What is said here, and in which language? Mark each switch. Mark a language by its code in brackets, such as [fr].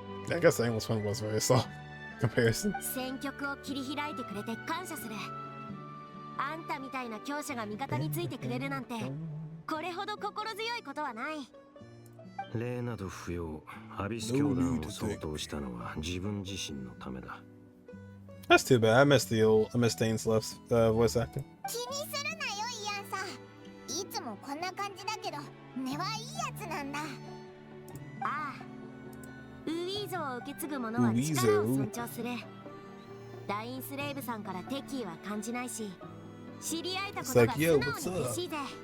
[en] I guess the English one was very soft comparison. [ja] 戦局を切り開いてくれて感謝する。あんたみたいな強者が味方についてくれるなんて、これほど心強いことはない。礼など不要。アビス教団を相当したのは自分自身のためだ。 [en] That's too bad. I miss Dainsleif's voice acting. [ja] 気にするなよ、イアンさん。いつもこんな感じだけど、根はいいやつなんだ。ああ、ウィーゾーを受け継ぐ者は力を尊重する。ダインスレイブさんから敵意は感じないし、知り合えたことが素直に嬉しいぜ。